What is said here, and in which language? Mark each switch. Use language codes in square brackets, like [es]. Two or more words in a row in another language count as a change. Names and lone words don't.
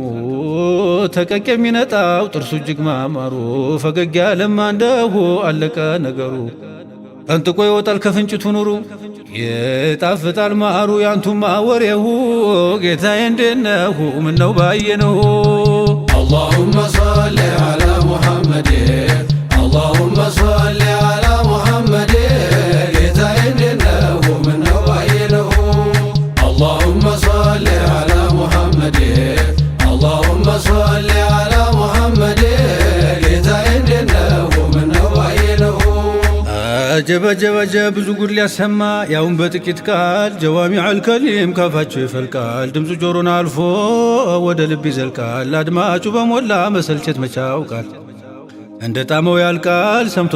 [am] ተቀቅ የሚነጣው ጥርሱ እጅግ ማማሩ ፈገግ ያለማ እንደሁ አለቀ ነገሩ ፈንጥቆ ይወጣል ከፍንጭቱ ኑሩ ይጣፍጣል ማሩ ያንቱማ ወሬሁ ጌታዬ እንዴት ነህ ምነው ባየነው [ar] اللهم صل على محمد اللهم صل على محمد [am] ጌታዬ እንዴት ነህ ምነው ባየነው [ar] اللهم صل على محمد اللهم صل على محمد [am] ጌታዬ እንዴት ነህ ምነው ባየነው አጀብ አጀብ አጀብ ብዙ ጉድ ሊያሰማ ያውን በጥቂት ቃል [ar] جوامع الكلم [am] ካፋቸው ይፈልቃል ድምፁ ጆሮን አልፎ ወደ ልብ ይዘልቃል አድማጩ በሞላ መሰልቸት መቻውቃል እንደ ጣመው ያልቃል ሰምቶ